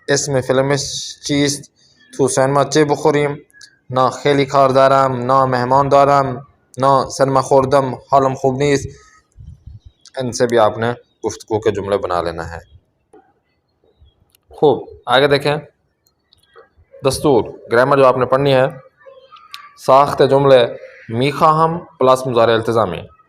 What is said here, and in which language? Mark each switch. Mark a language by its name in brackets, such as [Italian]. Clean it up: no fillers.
[Persian] اسم فیلمش چیست؟ تو سینما چه بخوریم؟ نه خیلی کار دارم، نه مهمان دارم، نه سینما خوردم، حالم خوب نیست. [Urdu] ان سے بھی آپ نے گفتگو کے جملے بنا لینا ہے. خوب، آگے دیکھیں. دستور گرامر جو آپ نے پڑھنی ہے. [Persian] ساخت جملے می خواهم پلاس مضارع التزامی.